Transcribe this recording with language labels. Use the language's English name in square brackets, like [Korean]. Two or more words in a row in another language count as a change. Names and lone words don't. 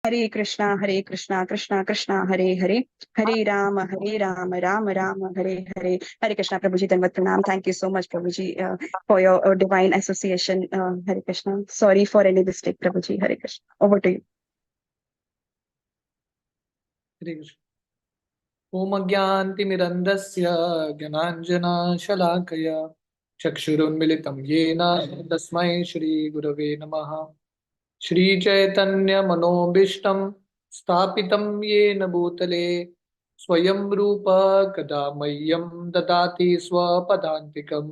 [Sanskrit] हरे कृष्णा कृष्णा कृष्णा हरे हरे, हरे राम राम राम हरे हरे। [Hindi] हरे कृष्णा प्रभु जी, दंडवत प्रणाम। [English] Thank you so much [Hindi] प्रभु जी [English] for your divine association. [Hindi] हरे कृष्णा, [English] sorry for any mistake [Hindi] प्रभु जी। हरे कृष्णा, [English] over to you. [Hindi] हरे कृष्ण। [Sanskrit] ओम अज्ञानतिमिरन्धस्य ज्ञानाञ्जनशलाकया चक्षुरुन्मिलितं येन तस्मै श्रीगुरवे नमः। श्रीचैतन्यमनोभीष्टं स्थापितं येन भूतले स्वयं रूप कदा मह्यं ददाति स्वपदान्तिकम्।